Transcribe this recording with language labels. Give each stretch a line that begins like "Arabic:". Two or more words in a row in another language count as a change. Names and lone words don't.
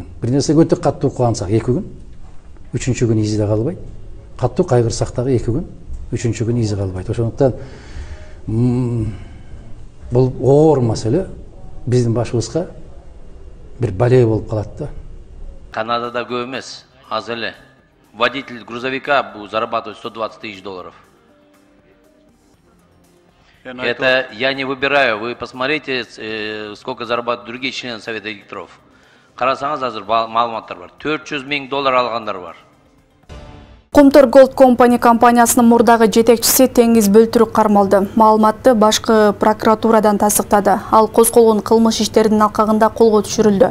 Kyrgyz: Бир нерсеге өтө каттуу кубансак 2 күн, 3-чү күн изиде калбайт. Каттуу кайгырсак дагы 2 күн, 3-чү күн изи калбайт. Ошондуктан бул оор маселе биздин башыбызга бир бале болуп калат да. Канадада көп эмес, аз эле.
Russian: Водитель грузовика зарабатывает $120 000. Это я не выбираю. Вы посмотрите, сколько зарабатывают другие члены Совета директоров.
Kyrgyz: Карасаңыз азыр маалыматтар бар. $400 000 алгандар бар. Кумтөр Gold Company компаниясынын мурдагы жетекчиси Теңиз Бөлтүрүк кармалды. Маалыматты башкы прокуратурадан тастыктады. Ал козголгон кылмыш иштеринин алкагында колго түшүрүлдү.